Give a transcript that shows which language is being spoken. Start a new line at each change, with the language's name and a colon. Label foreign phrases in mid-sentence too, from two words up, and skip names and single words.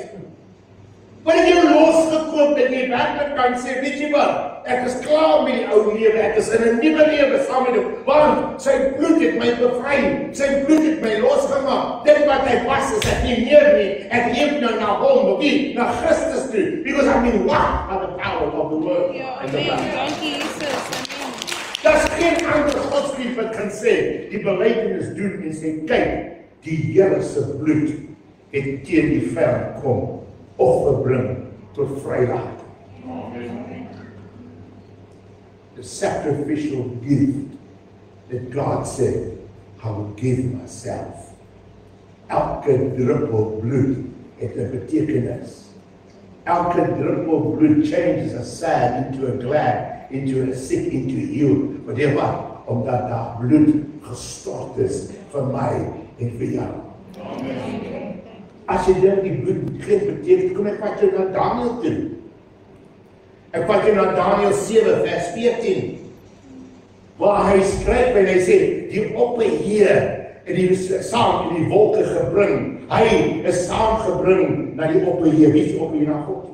Afrikaans: Wat het jou losgekoop dat jy werklik kan sê, weet jy wat? Ek is klaar met die ou lewe, ek is in 'n nuwe lewe saam met hom, want sy bloed het my bevry, sy bloed het my losgemaak. Dit wat hy was is ek nie meer nie, ek leef nou na hom, wie? Na Christus toe,
English: because I've been washed by the power of the word.
Afrikaans: Ja, amen. Dankie Jesus. Amen. Daar's geen ander godsdienst wat kan sê, die belydenis doen en sê, kyk, die Here se bloed het teen die vyand kom, offer bring tot vryheid.
English: The sacrificial gift that God said, I will give myself.
Afrikaans: Elke druppel bloed het 'n betekenis. Elke druppel bloed
English: changes a sad into a glad, into a sick, into a healed.
Afrikaans: Maar weet wat? Omdat daar bloed gestort is vir my en vir jou. Amen. As jy dink die bloed geen betekenis, kom ek vat jou na Daniël toe. Ek vat jou na Daniël 7 vers 14, waar hy skryf en hy sê, die opperheer en die saam in die wolke gebring, hy is saamgebring na die opperheer, wie is die opperheer na God?